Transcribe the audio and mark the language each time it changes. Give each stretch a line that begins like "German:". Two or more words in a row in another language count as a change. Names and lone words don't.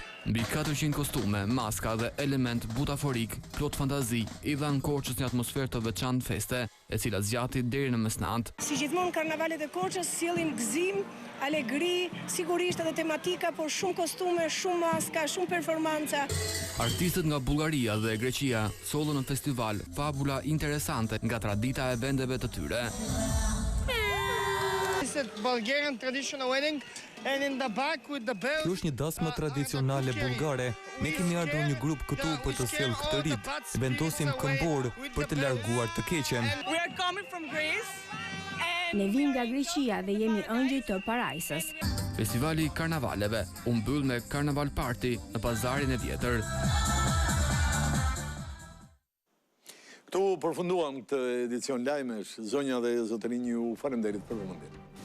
Albanian: Mbi 400 kostume, maska dhe element butaforik, plot fantazi, i dhanë Korçës një atmosferë të veçantë feste, e cila zgjati deri në mesnatë. Si gjithmonë karnavalet e Korçës sjellin gëzim, alegri, sigurisht edhe tematika, por shumë kostume, shumë maska, shumë performanca. Artistët nga Bullgaria dhe Greqia sollën në festival fabula interesante nga tradita e vendeve të tyre.
English: Bulgarian traditional wedding and in the back with the bells.
Albanian: Kjo është një dasmë tradicionale bullgare. Ne kemi ardhur një grup këtu për të sjellë këtë rit. Vendosim këmbor për të larguar të keqen.
English: We are coming from Greece.
Albanian: Ne vim nga Greqia dhe jemi ëngjëj të parajsës. Festivali i karnavaleve u mbyll me karnaval party në pazarin e vjetër. Këtu përfunduam këtë edicion lajmesh, zonja dhe zotërinj ju faleminderit për vëmendjen.